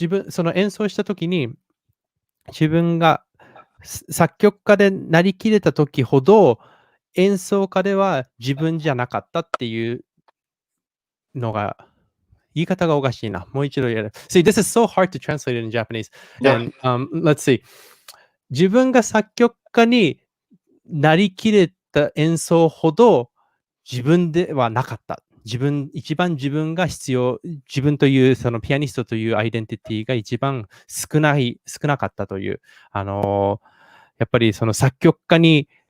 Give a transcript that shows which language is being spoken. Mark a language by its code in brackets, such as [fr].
[ja] その演奏したときに、自分が作曲家でなりきれたときほど、演奏家では自分じゃなかったっていうのが、言い方がおかしいな。もう一度やる。 [en] See, this is so hard to translate in Japanese. Yeah. And, let's see. [ja] 自分が作曲家になりきれた演奏ほど自分ではなかった。一番自分が必要、自分という、そのピアニストというアイデンティティが一番少なかったという、やっぱりその作曲家に、